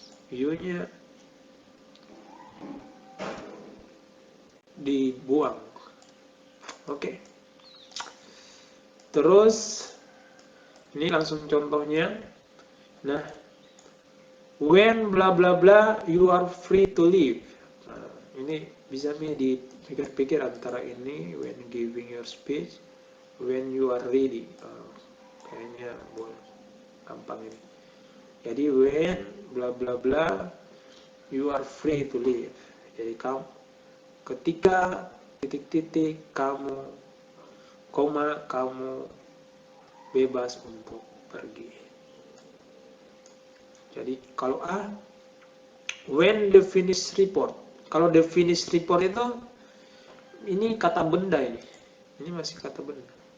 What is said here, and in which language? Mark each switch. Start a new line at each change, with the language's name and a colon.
Indonesian: You-nya dibuang. Oke. Terus ini langsung contohnya.
English: Nah, when bla bla bla you are free to leave.
Indonesian: Nah, ini bisa dipikir-pikir antara ini
English: when giving your speech, when you are ready.
Indonesian: Kayaknya boleh gampang ini. Jadi
English: when bla bla bla you are free to leave.
Indonesian: Jadi ketika titik-titik kamu bebas untuk pergi. Jadi kalau
English: when the finished report.
Indonesian: Kalau
English: the finished report
Indonesian: itu ini kata benda ini. Ini masih kata benda.